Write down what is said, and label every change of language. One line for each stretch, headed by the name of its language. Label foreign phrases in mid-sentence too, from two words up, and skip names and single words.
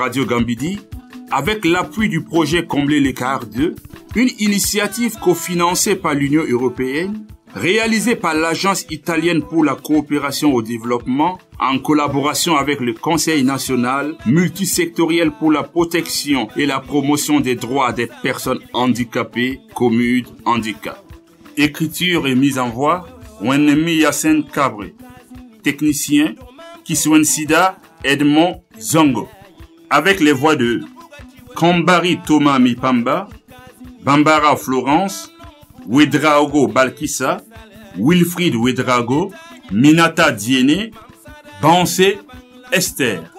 French: Radio Gambidi avec l'appui du projet Combler l'écart 2, une initiative cofinancée par l'Union européenne, réalisée par l'Agence italienne pour la coopération au développement en collaboration avec le Conseil national multisectoriel pour la protection et la promotion des droits des personnes handicapées, Commude Handicap. Écriture et mise en voix, Wenemi Yassen Cabré. Technicien, Kiswen Sida, Edmond Zongo. Avec les voix de Kambari Thomas Mipamba, Bambara Florence, Wedraogo Balkissa, Wilfried Wedrago, Minata Diene, Bansé Esther.